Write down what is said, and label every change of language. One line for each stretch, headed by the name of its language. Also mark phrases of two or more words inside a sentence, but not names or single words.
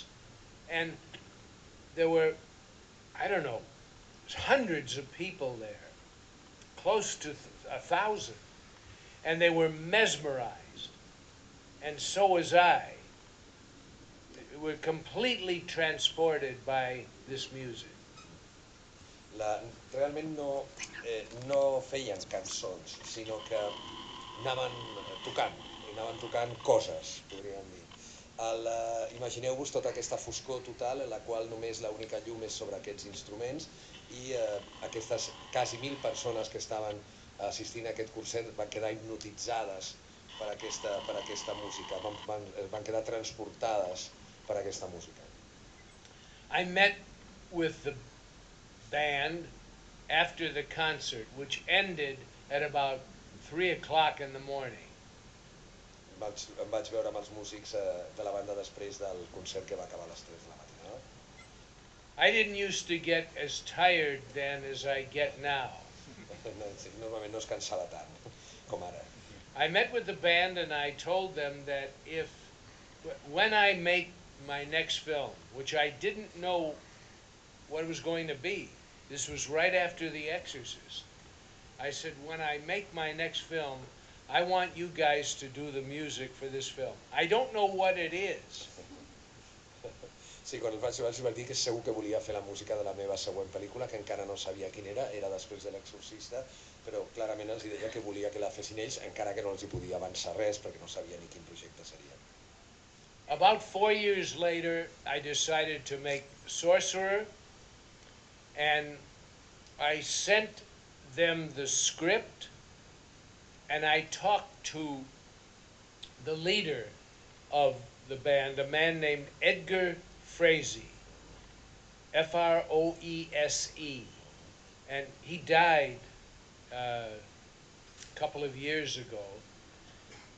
English: And there were, I don't know, hundreds of people there, close to 1,000. And they were mesmerized. And so was I. We were completely transported by this music.
Catalan: Realment no feien cançons, sinó que anaven tocant coses, podríem dir. Imagineu-vos tota aquesta foscor total en la qual només l'única llum és sobre aquests instruments i aquestes quasi 1.000 persones que estaven assistint a aquest concert van quedar hipnotitzades per aquesta música, van quedar transportades per aquesta música.
English: I met with the band after the concert, which ended at about 3 o'clock in the morning.
Catalan: Em vaig veure amb els músics de la banda després del concert que va acabar a les 3 de la matinada.
English: I didn't used to get as tired then as I get now.
Catalan: Normalment no es cansava tant com ara.
English: I met with the band and I told them that when I make my next film, which I didn't know what it was going to be, this was right after The Exorcist, I said, when I make my next film, I want you guys to do the music for this film. I don't know what it is.
Catalan: Sí, quan els vaig dir que segur que volia fer la música de la meva següent pel·lícula, que encara no sabia quina era després de L'Exorcista, però clarament els deia que volia que la fessin ells, encara que no els hi podia avançar res, perquè no sabia ni quin projecte seria.
English: About 4 years later, I decided to make Sorcerer, and I sent them the script, and I talked to the leader of the band, a man named Edgar Froese, F-R-O-E-S-E, and he died a couple of years ago.